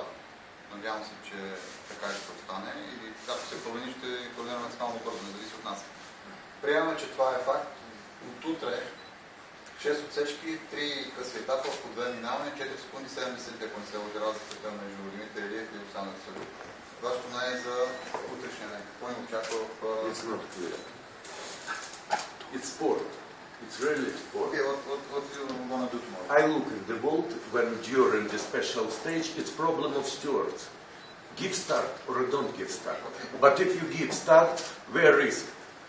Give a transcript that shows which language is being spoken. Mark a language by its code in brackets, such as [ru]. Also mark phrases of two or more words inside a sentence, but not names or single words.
[bg] Надявам се, че така ще остане и ако се промени, ще координираме максимално бързо, не зависи от нас. Приемаме, че това е факт. От утре 6 отсечки, 3 къси етапа, по 2 минаване, 4 секунди, 70, ако не се лъжа разликата между Димитър Илиев и Оксана Василев. Вашето мнение за утрешния ден. Какво ни очаква в... [en] It's not clear. It's sport. It's really sport. Okay, what do you want to do tomorrow? I look at the boat when during the special stage, it's problem of stewards. Give start or don't give start. Okay. But if you give start, where risk?